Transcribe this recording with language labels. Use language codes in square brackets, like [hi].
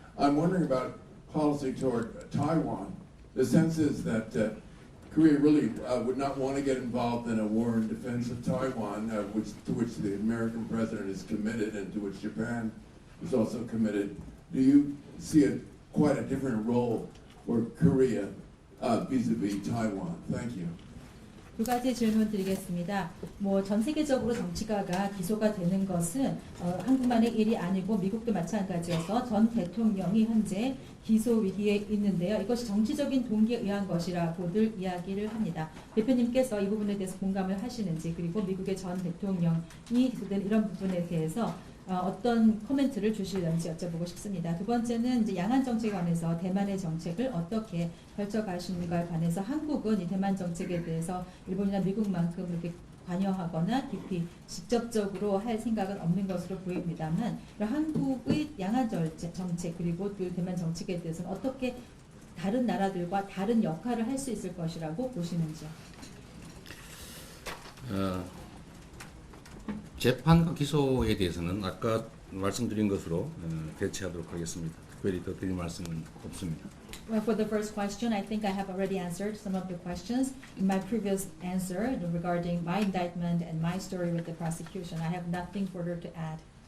[en] I'm wondering about policy toward Taiwan. The sense is that Korea really would not want to get involved in a war in defense of Taiwan, to which the American president is committed and to which Japan is also committed. Do you see quite a different role for Korea vis-a-vis Taiwan? Thank you. [ko] 두 가지 질문 드리겠습니다. 전 세계적으로 정치가가 기소가 되는 것은 한국만의 일이 아니고 미국도 마찬가지여서 전 대통령이 현재 기소 위기에 있는데요. 이것이 정치적인 동기에 의한 것이라고들 이야기를 합니다. 대표님께서 이 부분에 대해서 공감을 하시는지, 그리고 미국의 전 대통령이 기소된 이런 부분에 대해서 어떤 코멘트를 주실런지 여쭤보고 싶습니다. 두 번째는 이제 양안 정책에 관해서 대만의 정책을 어떻게 펼쳐가시는가에 관해서 한국은 이 대만 정책에 대해서 일본이나 미국만큼 이렇게 관여하거나 깊이 직접적으로 할 생각은 없는 것으로 보입니다만, 한국의 양안 정책 그리고 또 대만 정책에 대해서는 어떻게 다른 나라들과 다른 역할을 할 수 있을 것이라고 보시는지요? 재판과 기소에 대해서는 아까 말씀드린 것으로 대체하도록 하겠습니다. 특별히 더 드릴 말씀은 없습니다. [en] Well, for the first question, I think I have already answered some of the questions in my previous answer regarding my indictment and my story with the prosecution. I have nothing further to add.